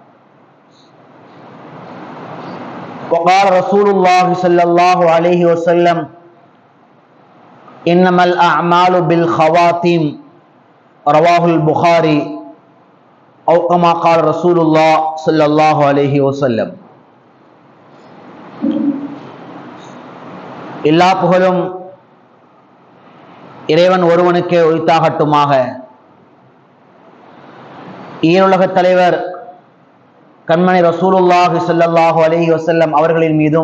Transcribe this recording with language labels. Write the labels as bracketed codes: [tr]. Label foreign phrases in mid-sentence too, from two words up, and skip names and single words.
[ar] وقال رسول الله صلى الله عليه وسلم: إنما الأعمال بالخواتيم، رواه البخاري، أو كما قال رسول الله صلى الله عليه وسلم. [ta] எல்லா புகழும் இறைவன் ஒருவனுக்கே உரித்தாகட்டுமாக. ஈருலகத் தலைவர் கண்மணி [ar] رسول الله صلى الله عليه وسلم [ta] அவர்களின் மீதும்,